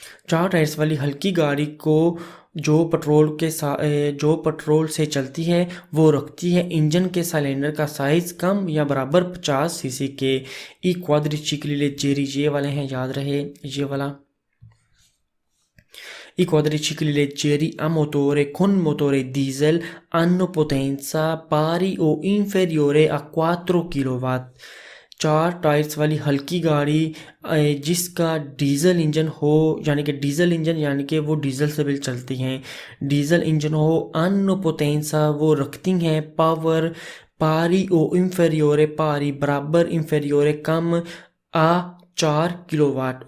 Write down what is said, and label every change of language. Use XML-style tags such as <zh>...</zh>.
<hi>4 tyres वाली हल्की गाड़ी को जो पेट्रोल से चलती है वो रखती है इंजन के सिलेंडर का साइज कम या बराबर 50 सीसी के।</hi> <it>ई क्वाड्रिचिकली लेजेरी</it> <hi>ये वाले हैं, याद रहे ये वाला।</hi> <it>I quadricicli leggeri a motore con motore diesel hanno potenza pari o inferiore a 4 kW।</it> <hi>4 tyres वाली हल्की गाड़ी जिसका डीजल इंजन हो, यानी कि डीजल इंजन यानी कि वो डीजल से भी चलती हैं, डीजल इंजन हो,</hi> <it>अन्नो पोटेंसा</it> <hi>वो रखती हैं पावर,</hi> <it>पारी ओ इंफेरियोरे पारी</it> <hi>बराबर,</hi> <it>इंफेरियोरे</it> <hi>कम, आ 4 किलोवाट।</hi>